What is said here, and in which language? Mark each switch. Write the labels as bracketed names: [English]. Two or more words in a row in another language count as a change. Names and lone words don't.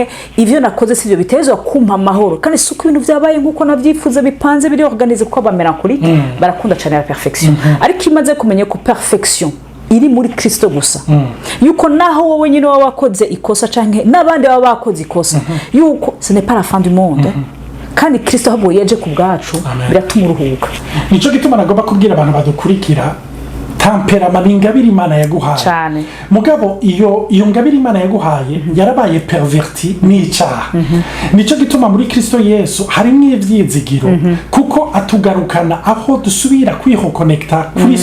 [Rundi] ivyo nakoze sivyo bitezwa kumpa amahoro kandi suko ibintu vyabaye nkuko navyifuza bipanze biri organize ko aba melancholique barakunda cyane [French] la perfection [Rundi] ariko imaze kumenya ko perfection iri muri Kristo gusa yuko naho wowe nyine wakoze ikosa canke nabandi baba bakoze ikosa yuko [French] ce n'est pas la fin du monde [Rundi] kandi Kristo habo yaje ku bwacu biratuma uruhuka nico gituma nagomba kubwira abantu badukurikira temperament ingabire Imana yaguhaye cyane mugabo iyo ngabire Imana yaguhaye yarabaye perverti n'icyaha nico gituma muri Kristo Yesu hari n'ivyizigiro kuko atugarukana aho dusubira kwihokonekta kuri